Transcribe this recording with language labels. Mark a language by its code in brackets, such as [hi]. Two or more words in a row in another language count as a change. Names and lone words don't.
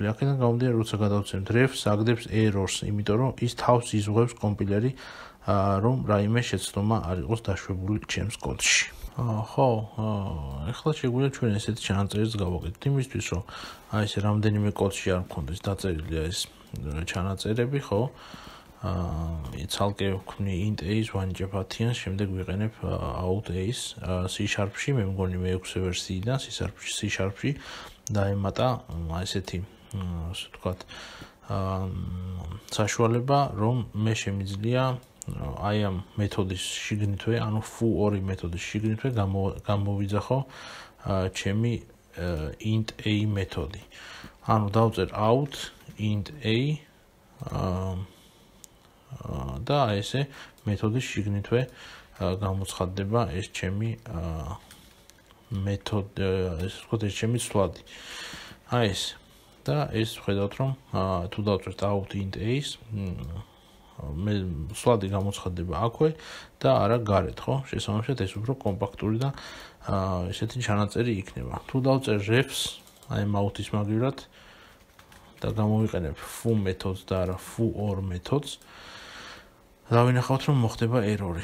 [ka] აქედან გამომდინარე, როცა გადავცემთ ref-ს, აგდებს errors, იმიტომ რომ ის თავს იზღვევს კომპილერი, რომ რაიმე შეცდომა არ იყოს დაშვებული ჩემს კოდში. ხო, ახლა შეგვიძლია ჩვენ ესეთი ჩანაწერიც გავაკეთოთ, იმისთვის რომ აი ესე რამდენიმე კოდში არ მქონდეს დაწერილი ეს ჩანაწერები, ხო? ცალკე ვქმნი [en] int a- [ka] ს ვანიჭებ 10-იანს, შემდეგ ვიყენებ [en] out a- [ka] ს C#-ში, მე მგონი მე-6 ვერსიიდან C#-ში დაემატა ესეთი, ასე ვთქვათ, საშუალება, რომ მე შემიძლია აი ამ მეთოდის შიგნითვე, ანუ foo2 მეთოდის შიგნითვე გამოვიძახო ჩემი [en] int a [ka] მეთოდი. ანუ დავწერ [en] out int a [ka] და ესე მეთოდის შიგნითვე გამოცხადდება ეს ჩემი მეთოდი, ესე ვთქვათ, ეს ჩემი ცვლადი. აი ეს და ეს ვხედავთ, რომ თუ დავწერთ [en] out int a- [ka] ს მე სლადი გამოცხადდება აქვე და არა გარეთ, ხო? შესაბამისად ეს უფრო კომპაქტური და ესეთი ჩანაწერი იქნება. თუ დავწერ refs, აი out-ის მაგივრად და გამოვიყენებ foo მეთოდს და არა foo2 მეთოდს, დავინახავთ, რომ მოხდება ერორი.